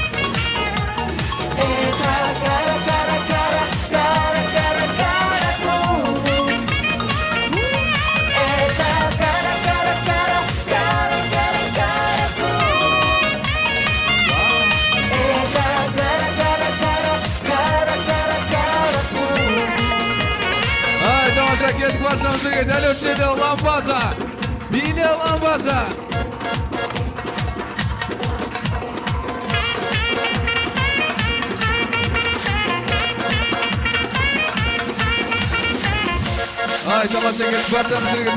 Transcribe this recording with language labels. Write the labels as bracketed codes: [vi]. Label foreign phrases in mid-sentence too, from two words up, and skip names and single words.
[ru] Это кара-кара-кара, кара-кара-кара путь. Это кара-кара-кара, кара-кара-кара путь. Это кара-кара-кара, кара-кара-кара путь. [kk] Ай, тамаша, кеттік баршамыз бірге. Дәл осы жерде лампаза! Бейне лампаза! Ай, тамаша, кеттік баршамыз бірге.